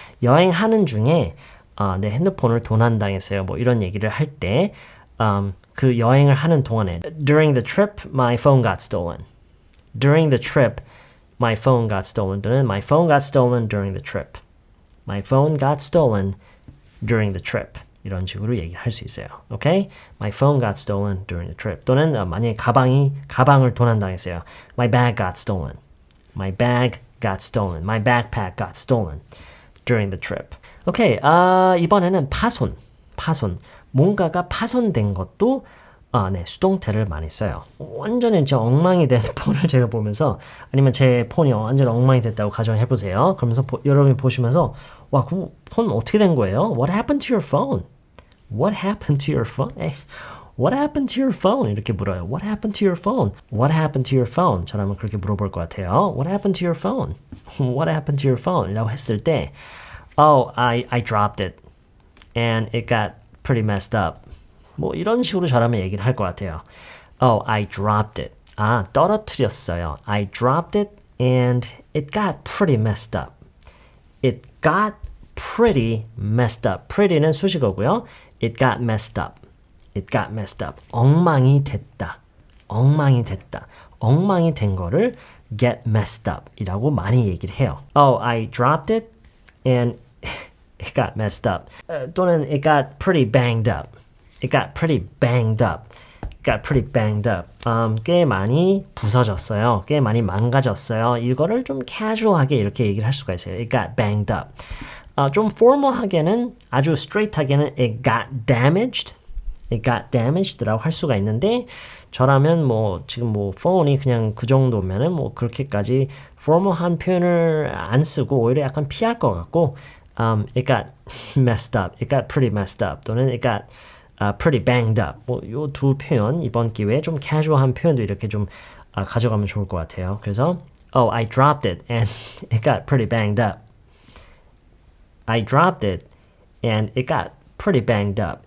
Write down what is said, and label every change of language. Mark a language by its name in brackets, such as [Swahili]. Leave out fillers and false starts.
[Korean] 여행하는 중에 내 핸드폰을 도난당했어요. 뭐 이런 얘기를 할 때 그 여행을 하는 동안에 [English] During the trip, my phone got stolen. During the trip, my phone got stolen. [Korean] 또는 [English] my phone got stolen during the trip. My phone got stolen during the trip. [Korean] 이런 식으로 얘기할 수 있어요. [English] 오케이? My phone got stolen during the trip. [Korean] 또는 만약에 가방을 도난당했어요. [English] My bag got stolen. My bag got stolen. My backpack got stolen during the trip. [Korean] 오케이, 이번에는 파손. 뭔가가 파손된 것도 네, 수동태를 많이 써요. 완전히 진짜 엉망이 된 폰을 제가 보면서 아니면 제 폰이 완전 엉망이 됐다고 가정해보세요. 그러면서 여러분이 보시면서 와, 그 폰 어떻게 된 거예요? [English] What happened to your phone? What happened to your phone? What happened to your phone? [Korean] 이렇게 물어요. [English] What happened to your phone? What happened to your phone? [Korean] 저라면 그렇게 물어볼 것 같아요. [English] What happened to your phone? What happened to your phone? [Korean] 이라고 했을 때 [English] Oh, I dropped it and it got pretty messed up. [Korean] 뭐 이런 식으로 저라면 얘기를 할 것 같아요. [English] Oh, I dropped it. [Korean] 떨어뜨렸어요. [English] I dropped it and it got pretty messed up. It got pretty messed up. [Korean] pretty는 수식어고요. [English] It got messed up. It got messed up. [Korean] 엉망이 됐다. 엉망이 된 거를 [English] get messed up [Korean] 이라고 많이 얘기를 해요. [English] Oh, I dropped it and it got messed up. [Korean] 또는 [English] it got pretty banged up. It got pretty banged up. Got pretty banged up. [Korean] 꽤 많이 부서졌어요. 꽤 많이 망가졌어요. 이거를 좀 casual하게 이렇게 얘기를 할 수가 있어요. [English] It got banged up. [Korean] 좀 formal하게는 아주 straight하게는 [English] it got damaged. [Korean] It got damaged라고 할 수가 있는데 저라면 뭐 지금 뭐 폰이 그냥 그 정도면은 뭐 그렇게까지 formal한 표현을 안 쓰고 오히려 약간 피할 것 같고 [English] it got messed up. It got pretty messed up. 또는 it got pretty banged up. [Korean] 뭐 요 두 표현 이번 기회에 좀 casual한 표현도 이렇게 좀 가져가면 좋을 것 같아요. 그래서 [English] Oh, I dropped it and it got pretty banged up. I dropped it and it got pretty banged up.